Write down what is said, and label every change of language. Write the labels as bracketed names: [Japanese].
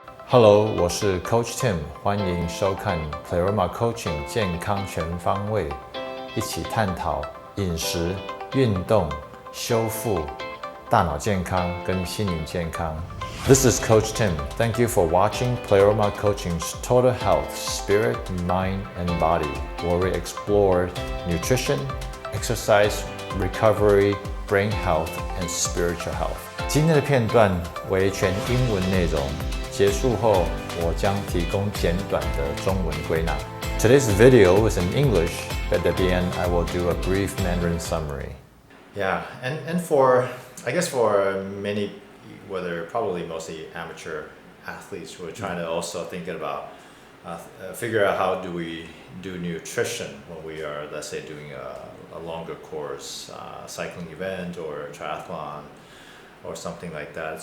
[Chinese] Hello， 我是 Coach Tim， 欢迎收看 Pleroma Coaching 健康全方位，一起探讨饮食、运动、修复、大脑健康跟心灵健康。 [English] This is Coach Tim. Thank you for watching Pleroma Coaching's Total Health, Spirit, Mind, and Body, where we explore nutrition, exercise, recovery, brain health, and spiritual health. [Chinese] 今天的片段为全英文内容。结束后，我将提供简短的中文归纳。 [English] Today's video is in English, but at the end I will do a brief Mandarin summary. Yeah, and for, I guess for many, whether probably mostly amateur athletes who are trying to also thinking about, figure out how do we do nutrition when we are, let's say, doing a longer course, cycling event or triathlon, or something like that.